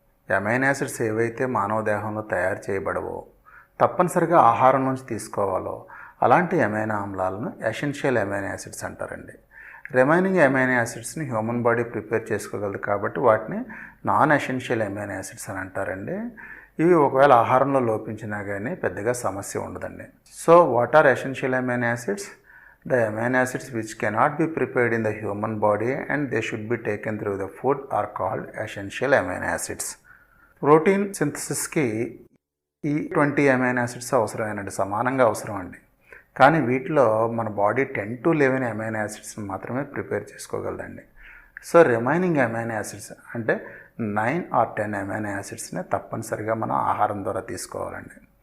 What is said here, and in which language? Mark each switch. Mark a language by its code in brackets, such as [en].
[te] Amino acids ఏవైతే మానవ దేహంలో తయారు చేయబడవో, తప్పనిసరిగా ఆహారం నుంచి తీసుకోవాలో అలాంటి ఎమైనో ఆమ్లాలను ఎసెన్షియల్ ఎమైనో యాసిడ్స్ అంటారండి. Remaining amino యాసిడ్స్ని human body prepare చేసుకోగలదు కాబట్టి వాటిని నాన్ ఎసెన్షియల్ ఎమైనో యాసిడ్స్ అని అంటారండి. ఇవి ఒకవేళ ఆహారంలో లోపించినా కానీ పెద్దగా సమస్య ఉండదండి. [en] So what are essential amino acids? The amino acids which cannot be prepared in the human body and they should be taken through the food are called essential amino acids. [te] Protein సింథసిస్కి ఈ 20 amino acids అవసరమేనండి, సమానంగా అవసరం అండి. కానీ వీటిలో మన body 10 to 11 amino యాసిడ్స్ని మాత్రమే prepare చేసుకోగలదండి. So remaining amino acids అంటే 9 or 10 amino యాసిడ్స్ని తప్పనిసరిగా మనం ఆహారం ద్వారా తీసుకోవాలండి.